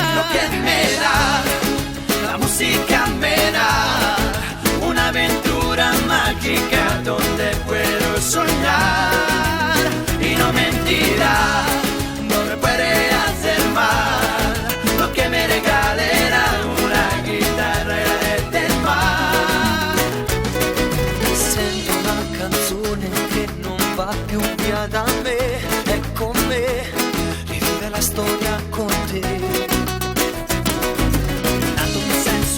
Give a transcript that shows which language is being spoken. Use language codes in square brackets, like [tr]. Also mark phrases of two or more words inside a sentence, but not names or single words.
[es] lo que me da, la música me da, una aventura mágica donde puedo soñar y no mentirá, no me puede hacer mal, lo [it] che mi regalerà una chitarra del mar. Sento una canzone che non va più via da me, è con me, rivive la storia con te, dando un senso